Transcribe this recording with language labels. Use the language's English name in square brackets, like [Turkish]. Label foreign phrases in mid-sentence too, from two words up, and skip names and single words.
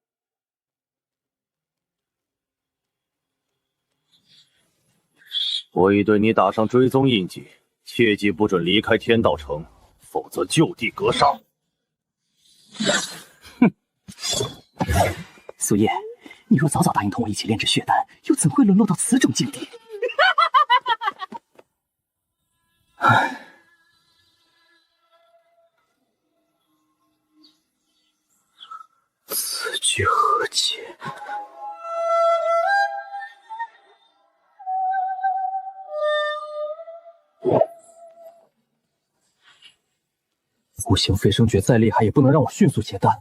[Chinese] 我已对你打上追踪印记，切记不准離開天道城，否則就地格殺。哼，蘇葉，你若早早答應同我一起煉制血丹，又怎會淪落到此種境地？唉，此句何解？五行飞升诀再厲害，也不能讓我迅速结丹。